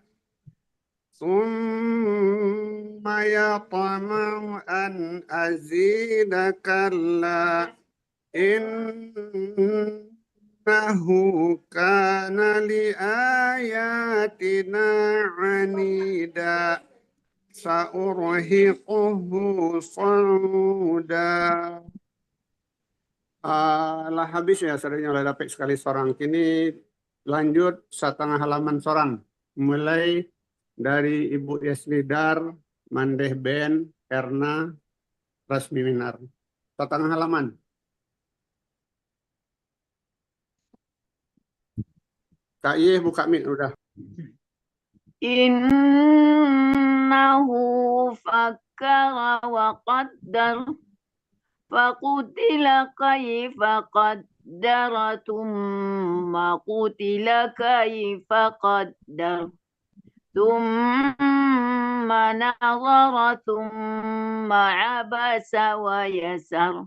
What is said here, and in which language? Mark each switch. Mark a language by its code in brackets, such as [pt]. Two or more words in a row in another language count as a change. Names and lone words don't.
[ar] ثم يطمع أن أزيد كلا إنه كان لآياتنا عنيدا سأرهقه صعودا. [id] Lah habis ya, seringnya udah dapat sekali sorang. Kini lanjut setengah halaman sorang. Mulai dari Ibu Yasnidar, Mandeh Ben, Erna, Rasmi Minar. Setengah halaman. Kak Ye buka mic udah. [ar] إنه فكر وقدر فقتل كيف قدر ثم قتل كيف قدر ثم نظر ثم عبس وبسر.